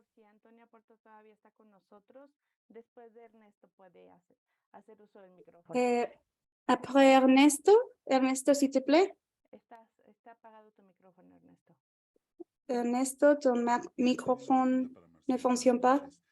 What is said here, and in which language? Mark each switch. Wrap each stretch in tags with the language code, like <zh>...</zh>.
<es>Si Antonia Porto todavía está con nosotros, después de Ernesto puede hacer uso del micrófono.</es> <fr>Après Ernesto, s'il te plaît.</fr> <es>Está apagado tu micrófono, Ernesto.</es> <fr>Ernesto, ton microphone ne fonctionne pas.</fr>